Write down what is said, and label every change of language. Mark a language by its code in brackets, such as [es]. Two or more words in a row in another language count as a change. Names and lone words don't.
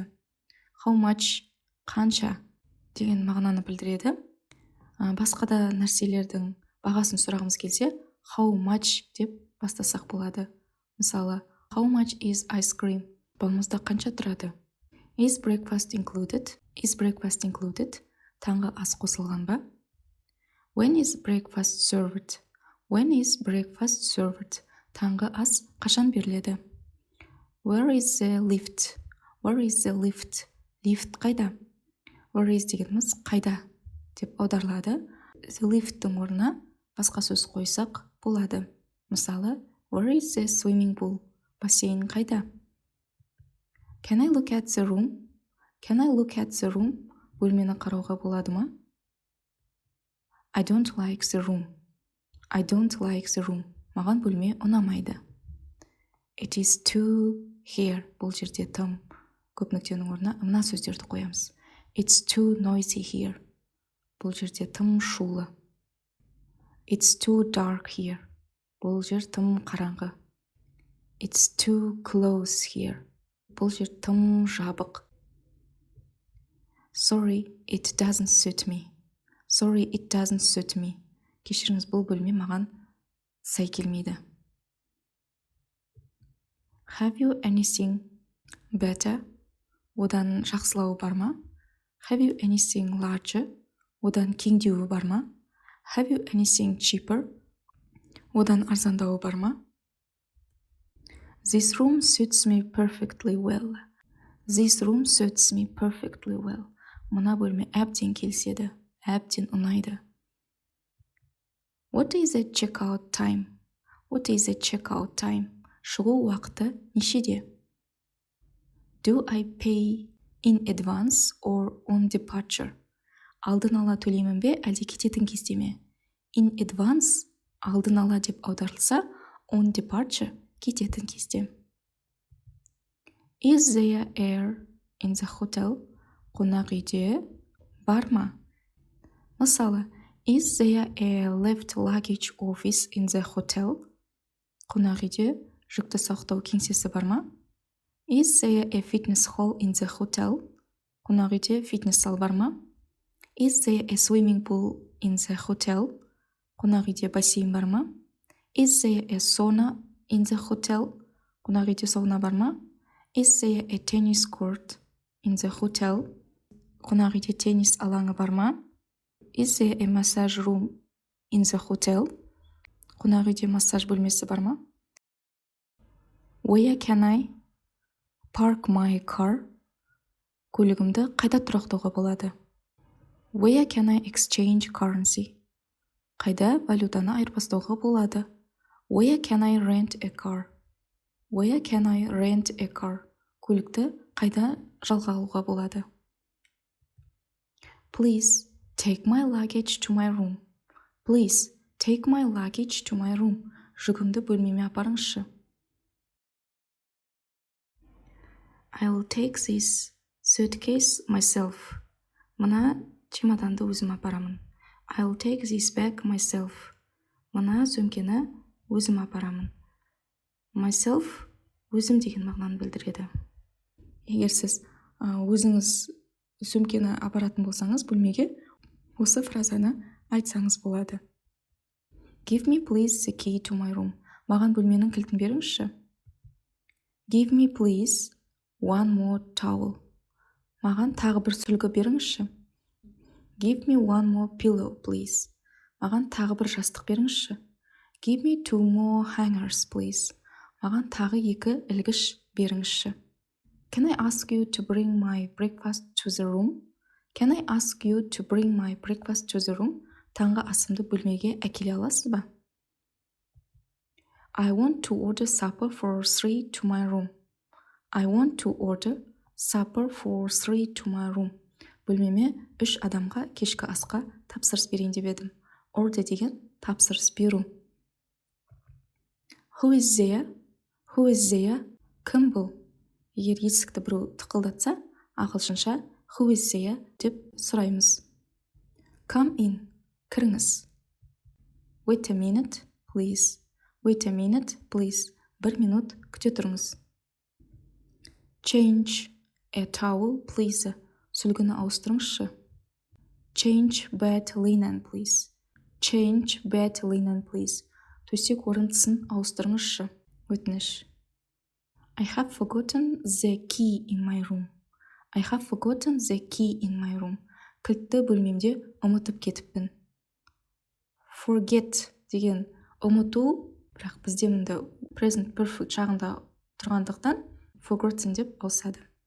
[en] How much, [kk] қанша деген мағынаны білдіреді. Басқа да нәрселердің бағасын сұрағымыз келсе, [en] how much [kk] деп бастасақ болады. Мысалы, [en] how much is ice cream? [kk] Балмұздақ қанша тұрады? [en] Is breakfast included? Is breakfast included? [kk] Таңғы ас қосылған ба? [en] When is breakfast served? When is breakfast served? [kk] Таңғы ас қашан беріледі? [en] Where is the lift? Where is the lift? [kk] Лифт қайда? [en] Where is [kk] дегеніміз қайда деп аударылады. [en] The lift- [kk] тің орнына басқа сөз қойсақ болады. Мысалы, [en] where is the swimming pool? [kk] Бассейн қайда? [en] Can I look at the room? Can I look at the room? [kk] Бөлмені қарауға болады ма? [en] I don't like the room. I don't like the room. [kk] Маған бөлме ұнамайды. [en] It is too here. [kk] Бұл жерде тым. Көп нүктенің орнына мына сөздерді қоямыз. [en] It's too noisy here. [kk] Бұл жерде тым шулы. [en] It's too dark here. [kk] Бұл жер тым қараңғы. [en] It's too close here. [kk] Бұл жер тым жабық. [en] Sorry, it doesn't suit me. Sorry, it doesn't suit me. [kk] Кешіріңіз, бұл бөлме маған сай келмейді. [en] Have you anything better? [kk] Одан жақсылауы бар ма? [en] Have you anything larger? [kk] Одан кеңдеуі бар ма? [en] Have you anything cheaper? [kk] Одан арзандауы бар ма? [en] This room suits me perfectly well. This room suits me perfectly well. [kk] Мына бөлме әбден келіседі, әбден ұнайды. [en] What is the check-out time? What is the check-out time? [kk] Шығу уақыты нешеде? [en] Do I pay in advance or on departure? [kk] Алдын ала төлеймін бе, әлде кететін кезде ме? [en] In advance [kk] алдын ала деп аударылса, [en] on departure [kk] кететін кезде. [en] Is there air in the hotel? [kk] Қонақүйде бар ма? Мысалы, [en] is there a left luggage office in the hotel? [kk] Қонақүйде жүкті сақтау кеңсесі бар ма? [en] Is there a fitness hall in the hotel? [kk] Қонақүйде фитнес зал бар ма? [en] Is there a swimming pool in the hotel? [kk] Қонақүйде бассейн бар ма? [en] Is there a sauna in the hotel? [kk] Қонақүйде сауна бар ма? [en] Is there a tennis court in the hotel? [kk] Қонақүйде теннис алаңы бар ма? [en] Is there a massage room in the hotel? [kk] Қонақүйде массаж бөлмесі бар ма? [en] Where can I park my car? [kk] Көлігімді қайда тұрақтауға болады? [en] Where can I exchange currency? [kk] Қайда валютаны айырбастауға болады? [en] Where can I rent a car? Where can I rent a car? [kk] Көлікті қайда жалға алуға болады? [en] Please take my luggage to my room. Please take my luggage to my room. [kk] Жүгімді бөлмеме апарыңызшы. [en] I will take this suitcase myself. [kk] Мына чемоданды өзім апарамын. [en] I will take this bag myself. [kk] Мына сөмкені өзім апарамын. Myself өзім деген мағынаны білдіреді. Егер сіз өзіңіз сөмкені апаратын болсаңыз бөлмеге, осы фразаны айтсаңыз болады. [en] Give me please the key to my room. [kk] Маған бөлменің кілтін беріңізші. [en] Give me please one more towel. [kk] Маған тағы бір сүлгі беріңізші. [en] Give me one more pillow, please. [kk] Маған тағы бір жастық беріңізші. [en] Give me two more hangers, please. [kk] Маған тағы екі ілгіш беріңізші. [en] Can I ask you to bring my breakfast to the room? Can I ask you to bring my breakfast to the room? [kk] Таңғы асымды бөлмеге әкеле аласыз ба? [en] I want to order supper for 3 to my room. I want to order supper for 3 to my room. [kk] Бөлмеме 3 адамға кешкі асқа тапсырыс берейін деп едім. Order деген тапсырыс беру. [en] Who is there? Who is there? [kk] Кім бұл? Егер есікті біреу тықылдатса, ағылшынша [en] who is there [kk] деп сұраймыз. [en] Come in. Кіріңіз. Wait a minute, please. Wait a minute, please. [kk] 1 минут күте тұрыңыз. [en] Change a towel, please. [kk] Сүлгіні ауыстырыңызшы. [en] Change bed linen, please. Change bed linen, please. [kk] Төсек орындысын ауыстырыңызшы. Өтініш. [en] I have forgotten the key in my room. I have forgotten the key in my room. [kk] Кілтті бөлмемде ұмытып кетіппін. Forget деген ұмыту, бірақ бізде мұнда [en] present perfect [kk] жағында тұрғандықтан forgotten деп ауысады.